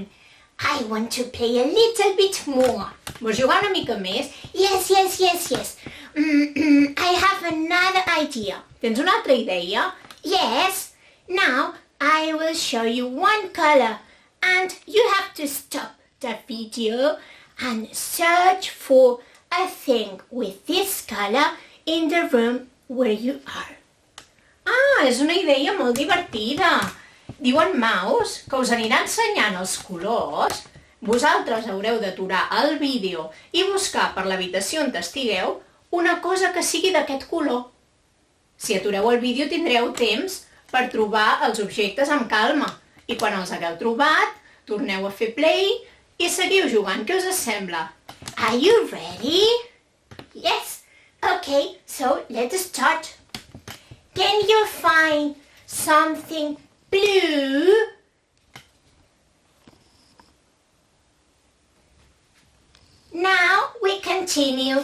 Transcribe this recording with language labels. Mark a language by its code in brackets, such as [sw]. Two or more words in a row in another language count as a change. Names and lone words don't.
[en] I want to play a little bit more. [ca] Vols jugar una mica més? [en] Yes. I have another idea. [ca] Tens una altra idea? [en] Yes. Now I will show you one color and you have to stop the video and search for a thing with this color in the room where you are. [ca] Ah, és una idea molt divertida. Diu en Maus que us anirà ensenyant els colors. Vosaltres haureu d'aturar el vídeo i buscar per l'habitació on estigueu una cosa que sigui d'aquest color. Si atureu el vídeo tindreu temps per trobar els objectes amb calma i quan els hagueu trobat, torneu a fer play i seguiu jugant. Què us sembla? [en] Are you ready? Yes. Okay, so let's start. Can you find something blue? Now we continue.